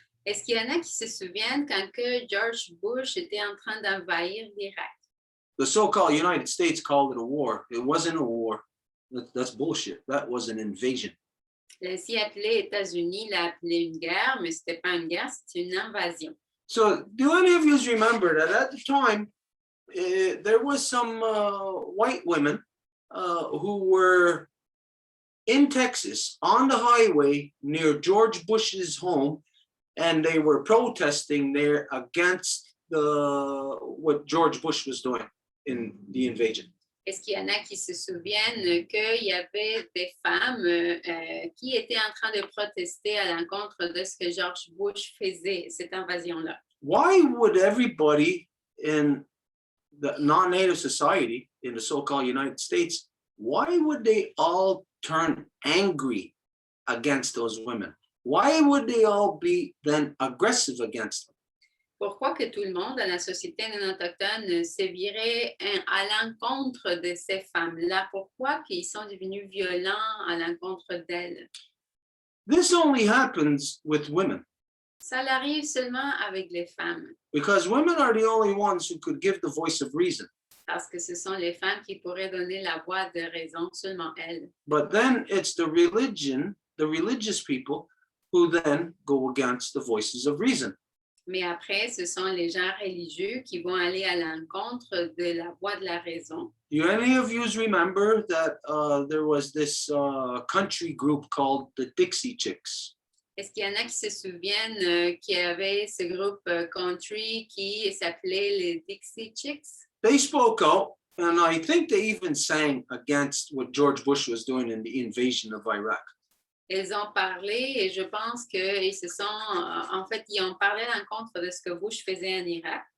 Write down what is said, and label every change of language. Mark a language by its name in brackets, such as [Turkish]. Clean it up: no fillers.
[French] Est-ce qu'il y en a qui se souviennent quand que George Bush était en train d'envahir l'Irak? [English] The so-called United States called it a war. It wasn't a war. That's bullshit. That was an invasion. [French] L'ainsi appelé États-Unis l'a appelé une guerre, mais ce n'était pas une guerre, c'était une invasion. [English] So do any of you remember that at the time, there was some white women who were in Texas on the highway near George Bush's home, and they were protesting there against what George Bush was doing in the invasion. [French] Est-ce qu'il y en a qui se souviennent qu'il y avait des femmes qui étaient en train de protester à l'encontre de ce que George Bush faisait, cette invasion-là? [English] Why would everybody in the non-native society in the so-called United States, why would they all turn angry against those women? Why would they all be then aggressive against them? [French] Pourquoi que tout le monde dans la société non autochtone se virait à l'encontre de ces femmes-là? Pourquoi qu'ils sont devenus violents à l'encontre d'elles? [English] This only happens with women [French] Ça arrive seulement avec les femmes, [English] because women are the only ones who could give the voice of reason. [French] parce que ce sont les femmes qui pourraient donner la voix de raison, seulement elles. [English] But then it's the religious people who then go against the voices of reason. [French] Mais après, ce sont les gens religieux qui vont aller à l'encontre de la voix de la raison. [English] Do any of you remember that there was this country group called the Dixie Chicks? [French] Est-ce qu'il y en a qui se souviennent qu'il y avait ce groupe country qui s'appelait les Dixie Chicks? [English] They spoke out, and I think they even sang against what George Bush was doing in the invasion of Iraq. [French] Ils ont parlé et je pense qu'ils se sont, en fait, ils ont parlé à l'encontre de ce que Bush faisait en Irak.